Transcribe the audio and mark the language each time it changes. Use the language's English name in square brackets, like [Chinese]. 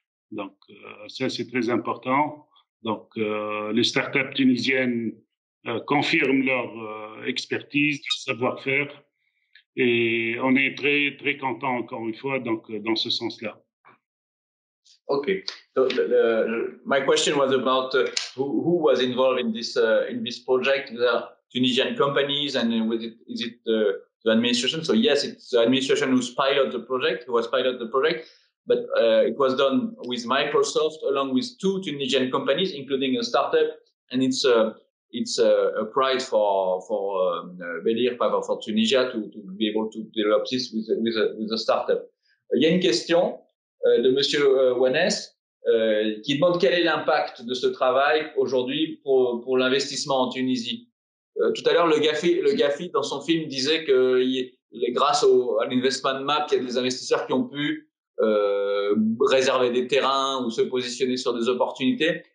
[French] Donc, ça, c'est très important. Donc, les start-up tunisiennes confirment leur expertise, leur savoir-faire, et on est très, très content, encore une fois, donc, dans ce sens-là. Okay. [English] So my question was about who was involved in this project. The Tunisian companies, and is it the administration? So yes, it's the administration who was pilot the project, but it was done with Microsoft along with 2 Tunisian companies, including a startup, and it's a pride for Belir, for Tunisia to be able to develop this with a startup. [French] Il y a une question de Monsieur Wannes qui demande quel est l'impact de ce travail aujourd'hui pour l'investissement en Tunisie. Tout à l'heure, le GAFI, dans son film, disait que grâce à l'investment map, il y a des investisseurs qui ont pu réserver des terrains ou se positionner sur des opportunités.